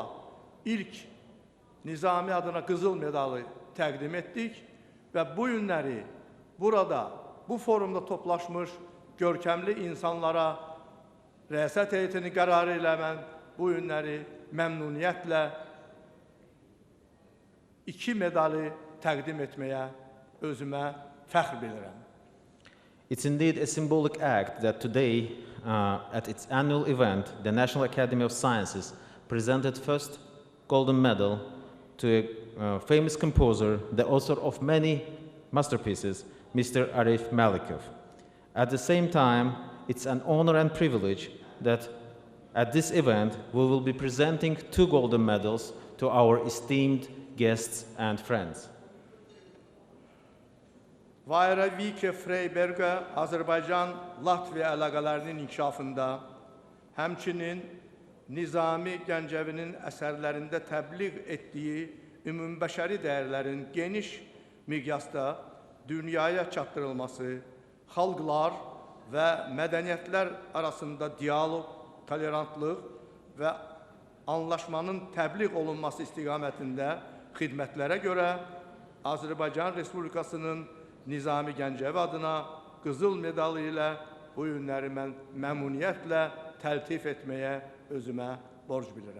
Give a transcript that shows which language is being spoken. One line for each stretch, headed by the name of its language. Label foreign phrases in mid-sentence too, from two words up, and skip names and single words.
Azerbaijani: ilk Nizami adına qızıl medalı təqdim etdik və bu günləri burada, bu forumda toplaşmış görkəmli insanlara rəsət heyətinin qərarı ilə mən bu günləri məmnuniyyətlə 2 medalı təqdim etməyə özümə fəxr bilirəm.
English: It's indeed a symbolic act that today, at its annual event, the National Academy of Sciences presented first golden medal to a famous composer, the author of many masterpieces, Mr. Arif Malikov. At the same time, it's an honor and privilege that at this event we will be presenting 2 golden medals to our esteemed guests and friends.
Azerbaijani: Vayra Vike Freiberg'e Azərbaycan-Latviya əlaqələrinin inkişafında, həmçinin Nizami Gəncəvinin əsərlərində təbliğ etdiyi ümumbəşəri dəyərlərin geniş miqyasda dünyaya çatdırılması, xalqlar və mədəniyyətlər arasında dialoq, tolerantlıq və anlaşmanın təbliğ olunması istiqamətində xidmətlərə görə Azərbaycan Respublikasının Nizami Gəncəvi adına qızıl medalı ilə bu günləri mən məmnuniyyətlə təltif etməyə özümə borc bilirəm.